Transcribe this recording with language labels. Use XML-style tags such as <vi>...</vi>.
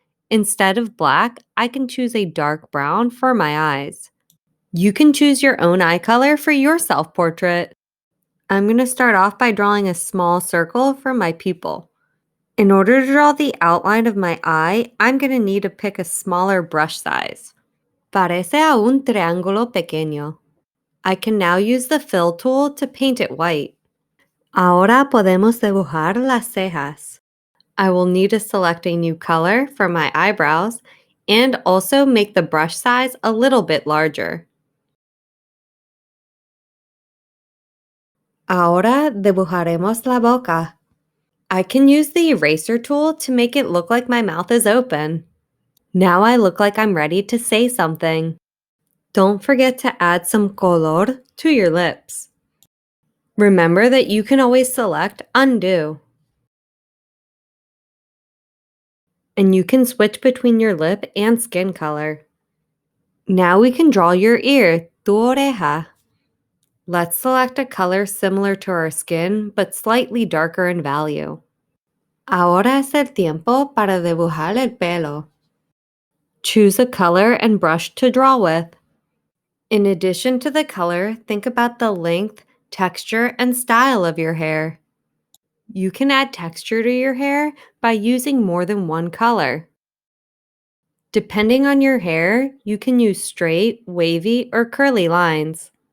<en>Instead of black, I can choose a dark brown for my eyes. You can choose your own eye color for your self-portrait. I'm going to start off by drawing a small circle for my pupil. In order to draw the outline of my eye, I'm going to need to pick a smaller brush size.</en> <es>Parece a un triángulo pequeño.</es> <en>I can now use the Fill tool to paint it white.</en> <es>Ahora podemos dibujar las cejas.</es> <en>I will need to select a new color for my eyebrows and also make the brush size a little bit larger.</en> <es>Ahora dibujaremos la boca.</es> <en>I can use the eraser tool to make it look like my mouth is open. Now I look like I'm ready to say something. Don't forget to add some color to your lips. Remember that you can always select Undo. And you can switch between your lip and skin color. Now we can draw your ear,</en> <es>tu oreja.</es> <en>Let's select a color similar to our skin, but slightly darker in value.</en> <es>Ahora es el tiempo para dibujar el pelo.</es> <en>Choose a color and brush to draw with. In addition to the color, think about the length, texture, and style of your hair. You can add texture to your hair by using more than one color. Depending on your hair, you can use straight, wavy, or curly lines.</en>